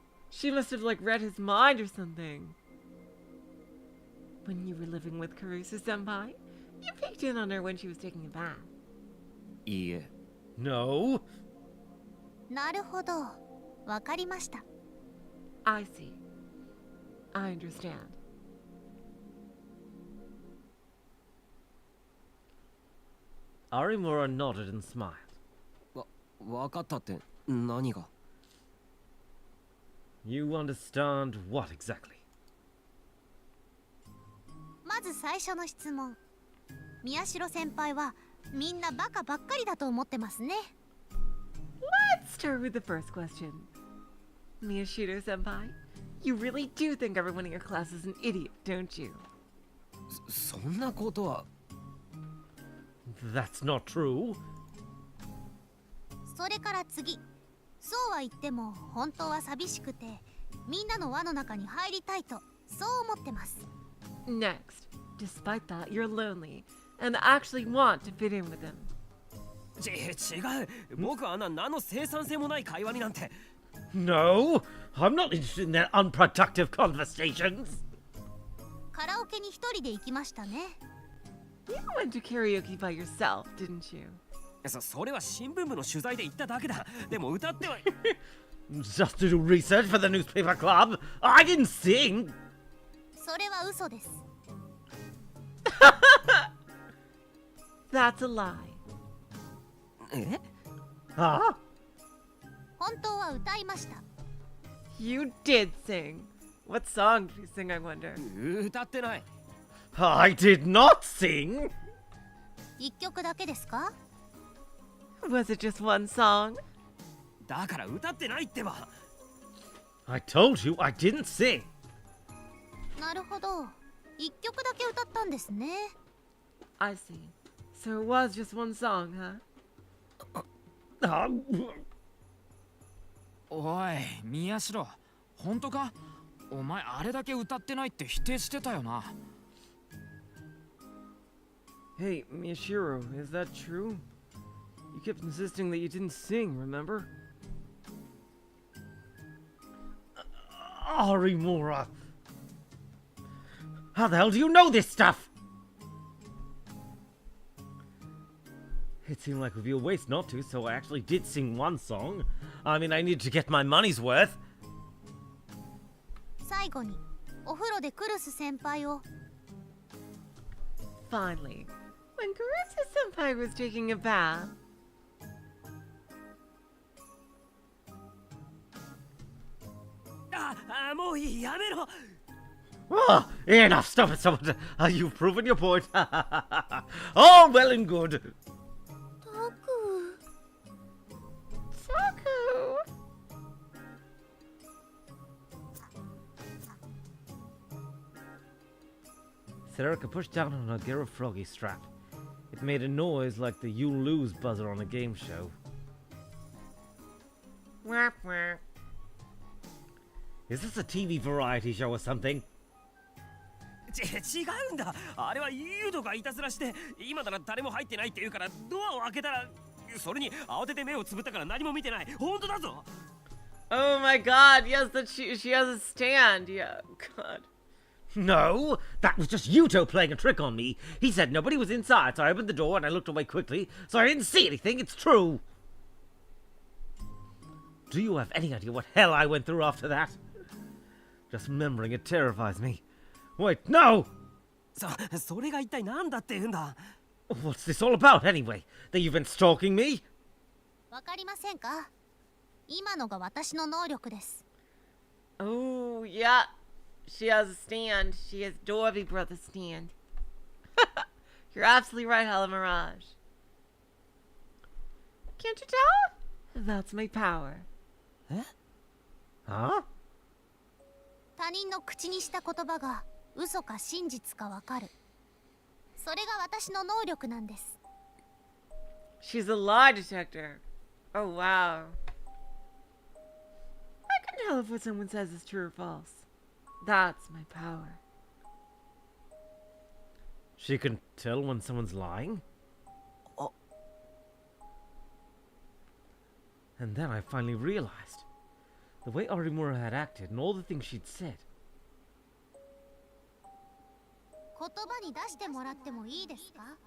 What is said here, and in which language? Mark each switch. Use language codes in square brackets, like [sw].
[en] She must have like read his mind or something. When you were living with Karusa Senpai, you peeked in on her when she was taking a bath. [ja] いいえ [en] No. [ja] なるほど、わかりました。 [en] I see. I understand. Arimura nodded and smiled. [ja] わかったって何が [en] You understand what exactly? [ja] まず最初の質問。宮代先輩はみんなバカばっかりだと思ってますね。 [en] Let's start with the first question. Miyashiro Senpai, you really do think everyone in your class is an idiot, don't you? [ja] そんなことは [en] That's not true. [ja] それから次。そうは言っても本当は寂しくてみんなの輪の中に入りたいとそう思ってます。 [en] Next, despite that, you're lonely and actually want to fit in with them. [ja] 違う僕はあんな何の生産性もない会話になんて [en] No, I'm not interested in their unproductive conversations. [ja] カラオケに一人で行きましたね。 [en] You went to karaoke by yourself, didn't you? [ja] それは新聞部の取材で行っただけだでも歌っては [en] Just to do research for the newspaper club. I didn't sing. [ja] それは嘘です。 [en] That's a lie. え Huh? [ja] 本当は歌いました。 [en] You did sing. What song did you sing, I wonder? [ja] 歌ってない [en] I did not sing. [ja] 一曲だけですか？ [en] Was it just one song? [ja] だから歌ってないってば [en] I told you I didn't sing. [ja] なるほど。一曲だけ歌ったんですね。 [en] I see. So it was just one song, huh? Uh, [ja] おい宮代本当かお前あれだけ歌ってないって否定してたよな [en] Hey, Miyashiro, is that true? You kept insisting that you didn't sing, remember? Arimura! How the hell do you know this stuff? It seemed like it would be a waste not to, so I actually did sing one song. I mean, I needed to get my money's worth. [ja] 最後にお風呂でクルス先輩を [en] Finally, when Karusa Senpai was taking a bath, [ja] もういいやめろ [en] Ah, enough, stop it, stop it. You've proven your point. All well and good. [ja] タク [en] Saku! Sarika pushed down on her Gera Froggy strap. It made a noise like the you lose buzzer on a game show. Wah, wah. Is this a TV variety show or something? [ja] 違うんだあれはユードがいたずらして今なら誰も入ってないって言うからドアを開けたらそれに慌てて目をつぶったから何も見てない本当だぞ [en] Oh my god, yes, that she has a stand. Yeah, god. No, that was just Yuto playing a trick on me. He said nobody was inside, so I opened the door and I looked away quickly, so I didn't see anything. It's true. Do you have any idea what hell I went through after that? Just remembering it terrifies me. Wait, no! [ja] それが一体何だって言うんだ [en] What's this all about anyway? That you've been stalking me? [ja] わかりませんか？今のが私の能力です。 [en] Oh, yeah. She has a stand. She has Dorby Brother stand. You're absolutely right, Hala Mirage. Can't you tell? That's my power. Huh? [ja] 他人の口にした言葉が嘘か真実かわかる。それが私の能力なんです。 [en] She's a lie detector. Oh, wow. I can tell if what someone says is true or false. That's my power. She can tell when someone's lying? And then I finally realized the way Arimura had acted and all the things she'd said. [ja] 言葉に出してもらってもいいですか？